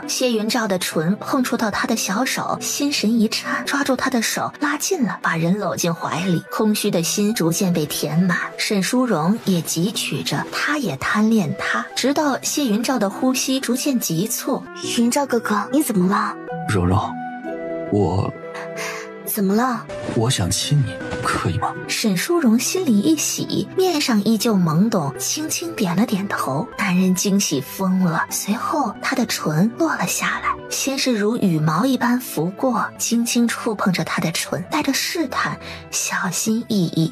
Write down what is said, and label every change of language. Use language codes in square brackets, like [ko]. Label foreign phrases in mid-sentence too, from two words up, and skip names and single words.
[zh] 謝雲照的唇碰觸到他的小手，心神一顫，抓住他的手拉近了，把人摟進懷裡。空虛的心逐漸被填滿，沈淑榮也汲取着，他也貪戀他，直到謝雲照的呼吸逐漸急促。雲照哥哥，你怎麼了？蓉蓉，我怎麼了？我想親你，可以嗎？沈淑榮心裡一喜，面上依舊懵懂，輕輕點了點頭。男人驚喜瘋了，隨後他的唇落了下來，先是如羽毛一般拂過，輕輕觸碰着他的唇，帶着試探，小心翼翼。